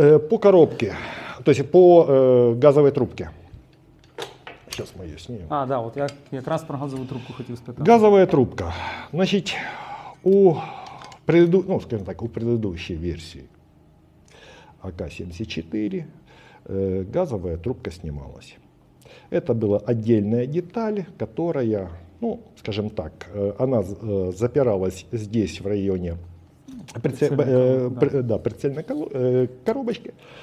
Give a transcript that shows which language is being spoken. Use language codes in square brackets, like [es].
[ru] По коробке, то есть по газовой трубке. Сейчас мы ее снимем. [uk] Да, от я якраз про газову трубку хотів спитати. [ru] Газовая трубка. Значит, у предыдущей версии АК-74 газовая трубка снималась. Это была отдельная деталь, которая, скажем так, она запиралась здесь, в районе прицельной коробочки,